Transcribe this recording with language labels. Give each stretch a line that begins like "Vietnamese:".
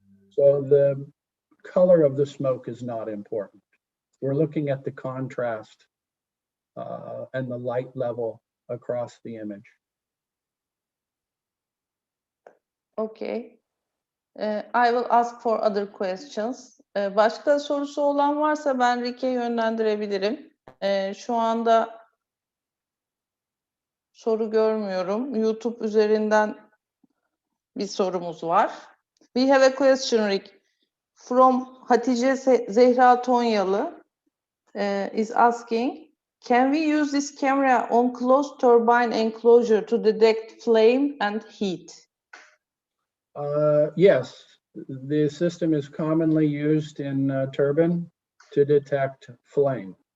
English: So the color of the smoke is not important. We're looking at the contrast and the light level across the image. Okay. I will ask for other questions.
Turkish: Başka sorusu olan varsa ben Rick'e yönlendirebilirim. Şu anda soru görmüyorum. YouTube üzerinden bir sorumuz var.
English: We have a question, Rick, from Hatice Zehra Tonyalı is asking, can we use this camera on closed turbine enclosure to detect flame and heat? Yes, the system is commonly used in turbine to detect flame.